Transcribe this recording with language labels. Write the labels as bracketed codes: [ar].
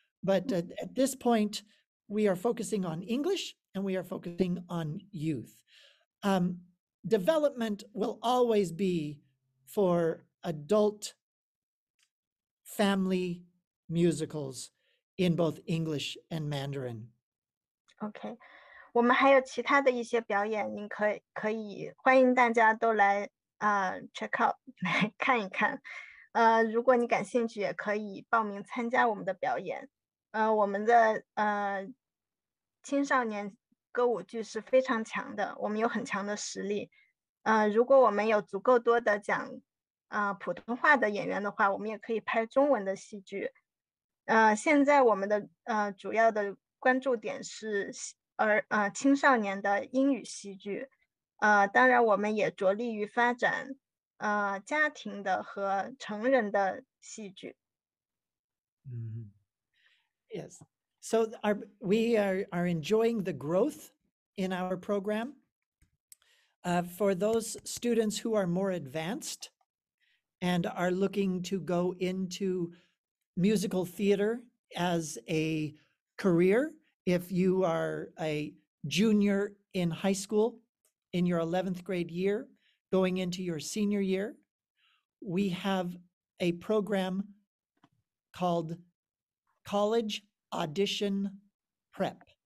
[en] But at this point, we are focusing on English and we are focusing on youth. Development will always be for adult family musicals in both English and Mandarin. [zh] OK， 我们还有其他的一些表演，您可以欢迎大家都来 [en] check out [zh] 来看一看。如果你感兴趣，也可以报名参加我们的表演。我们的青少年歌舞剧是非常强的，我们有很强的实力。如果我们有足够多的讲普通话的演员的话，我们也可以拍中文的戏剧。现在我们的主要的关注点是青少年的英语戏剧。当然我们也着力于发展家庭的和成人的戏剧。 [en] Yes. So we are enjoying the growth in our program. For those students who are more advanced and are looking to go into musical theater as a career, if you are a junior in high school in your 11th grade year, going into your senior year, we have a program called College Audition Prep.